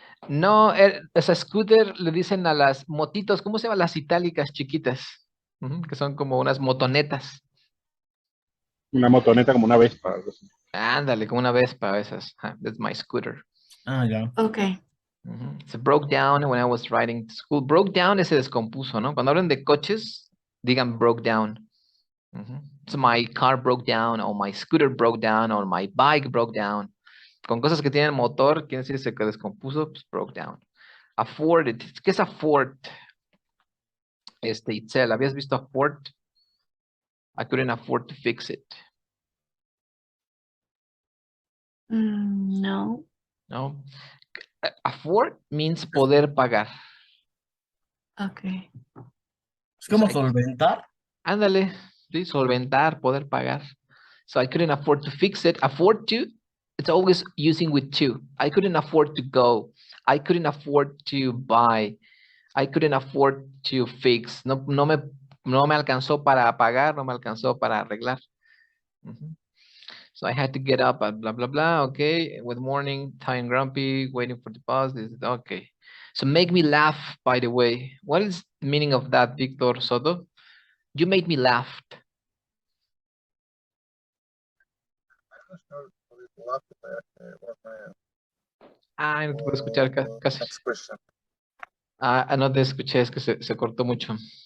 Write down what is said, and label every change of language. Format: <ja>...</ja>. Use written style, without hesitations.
<es>no, o sea, scooter le dicen a las motitos, ¿cómo se llaman? Las itálicas chiquitas, ujú, que son como unas motonetas. Una motoneta como una Vespa. Algo así. Ándale, como una Vespa esas.</es> <en>That's my scooter.</en> <es>Ah, ya. Ok.</es> <en>So broke down when I was riding to school.</en> <es>Broke down se descompuso, ¿no? Cuando hablan de coches, digan broke down. So my car broke down, or my scooter broke down, or my bike broke down. Con cosas que tienen motor, quiere decir se que descompuso, pues broke down. Afford it. ¿Qué es afford? Itzel, ¿habías visto afford?</es> <en>I couldn't afford to fix it.</en> <es>No.</es> <en>No. Afford means</en> <es>poder pagar. Ok. Es como Pues, solventar. ándale, sí, solventar, poder pagar.</es> <en>So I couldn't afford to fix it. Afford to, it's always using with to. I couldn't afford to go. I couldn't afford to buy. I couldn't afford to fix.</en> <es>No me alcanzó para pagar, no me alcanzó para arreglar.</es> <en>So I had to get up at blah, blah, blah. Okay, with morning, tired and grumpy, waiting for the bus. Okay. So make me laugh, by the way. What is the meaning of that, Victor Soto? You made me laugh. I'm not sure how it will happen, what</en> <es>No te puedo escuchar casi.</es> <en>next question.</en> <es>No te escuché, es que se cortó mucho.</es>